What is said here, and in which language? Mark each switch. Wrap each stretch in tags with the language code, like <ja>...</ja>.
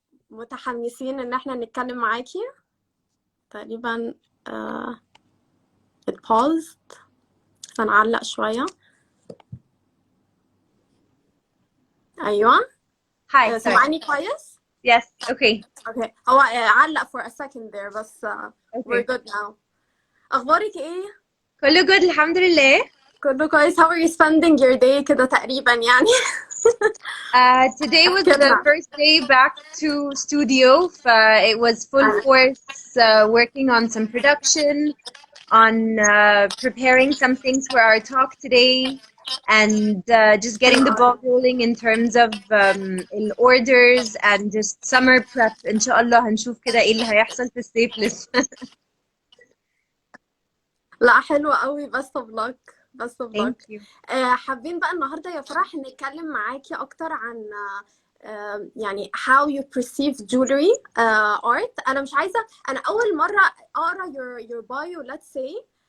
<ar>متحمسين إن احنا نتكلم معاكي. تقريبا</ar> <en>it paused.</en> <ar>هنعلق شوية. أيوة.</ar> <en>Hi, sorry.</en> <ar>سمعني كويس؟</ar> <en>Yes, okay. Okay.</en> <ar>هو علق</ar> <en>for a second there</en> <ar>بس</ar> <en>we're Okay. good now.</en> <ar>أخبارك إيه؟ كله</ar> <en>good</en> <ar>الحمد لله. كله كويس.</ar> <en>How are you spending your day</en> <ar>كده تقريبا يعني؟</ar> <en>Today was the first day back to studio. It was full force working on some production, on preparing some things for our talk today, and just getting the ball rolling in terms of in orders and just summer prep.</en> <ar>إن شاء الله هنشوف كده إيه اللي هيحصل في الصيف لسه. لا حلوة قوي.</ar> <en>best of luck. best of luck. Thank you.</en> <ar>حابين بقى النهاردة يا فرح نتكلم معاكي أكتر عن يعني</ar> <en>how you perceive jewelry art.</en> <ar>أنا مش عايزة. أنا أول مرة أقرأ</ar> <en>your bio let's say.</en>